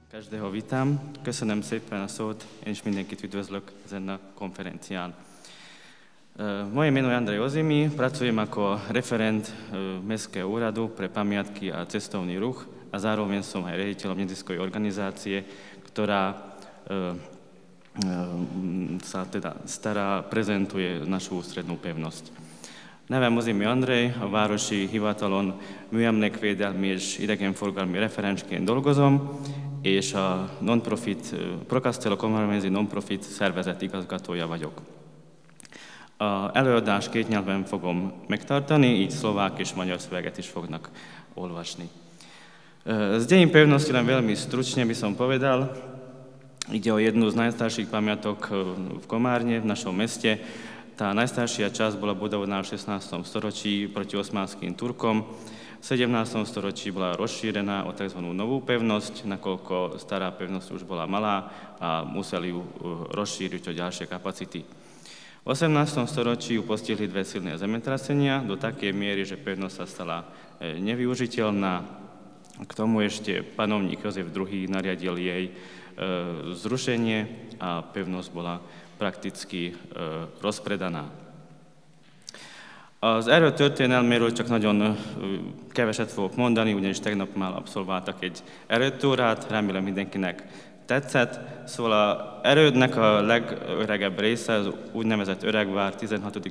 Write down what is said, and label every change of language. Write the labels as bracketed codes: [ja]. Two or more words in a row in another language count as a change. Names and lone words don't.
[sk] Každého vítam. [hu] Köszönöm szépen a szót, én is mindenkit üdvözlök ezen a konferencián. [sk] Moje meno je Andrej Ozimi, pracujem ako referent Mestského úradu pre pamiatky a cestovný ruch a zároveň som aj riaditeľom neziskovej organizácie, ktorá sa teda prezentuje našu ústrednú pevnosť. [hu] Nevem Ozimi Andrej, a városi hivatalon műemlékvédelmi és idegenforgalmi referensként dolgozom, és a non-profit, Pro Castello Comharmezi non-profit szervezet igazgatója vagyok. Az előadást két nyelven fogom megtartani, így szlovák és magyar szöveget is fognak olvasni. [sk] Z dejín pevnosti len veľmi stručne by som povedal. Ide o jednu z najstarších pamiatok v Komárne, v našom meste. Tá najstaršia časť bola budovaná v 16. storočí proti osmanským Turkom. V 17. storočí bola rozšírená o tzv. Novú pevnosť, nakoľko stará pevnosť už bola malá a museli ju rozšíriť o ďalšie kapacity. V 18. storočí ju postihli dve silné zemetrasenia do takej miery, že pevnosť sa stala nevyužiteľná. K tomu ešte panovník Jozef II nariadil jej zrušenie a pevnosť bola prakticky rozpredaná. [hu] Az erről történelméről csak nagyon keveset fogok mondani, ugyanis tegnap már abszolváltak egy erődtúrát, remélem mindenkinek tetszett. Szóval az erődnek a legöregebb része, az úgynevezett öregvár 16.